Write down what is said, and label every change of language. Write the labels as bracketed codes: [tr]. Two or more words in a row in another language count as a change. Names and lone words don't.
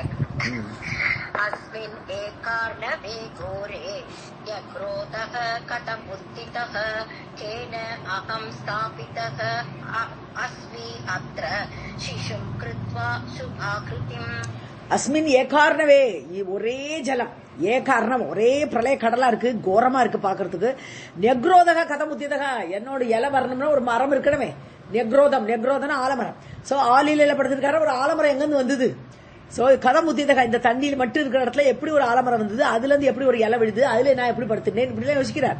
[sa] अस्मिन् एकार्णवे घोरे यक्रोधः कथमुत्थितः केन अहं स्थापितः अस्मि अत्र शिशुं कृत्वा शुभाकृतिम्. अस्मिन् एकार्णवे, [ta] ஒரே ஜலம், ஏகார்ணம், ஒரே பிரளய கடலா இருக்கு, கோரமா இருக்கு பாக்குறதுக்கு. [sa] न्यग्रोधः कथमुत्थितः, [ta] என்னோட இலை வரணும்னா ஒரு மரம் இருக்கணுமே, நெக்ரோதனா ஆலமரம். சோ ஆலில படுத்திருக்காரு, ஒரு ஆலமரம் எங்கிருந்து வந்தது? சோ கதமுத்திதக, இந்த தண்ணியில் மட்டும் இருக்கிற இடத்துல எப்படி ஒரு ஆலமரம் வந்தது, அதுல இருந்து எப்படி ஒரு இலை விழுது, அதுல நான் எப்படி படுத்தினேன், இப்படி எல்லாம் யோசிக்கிறார்.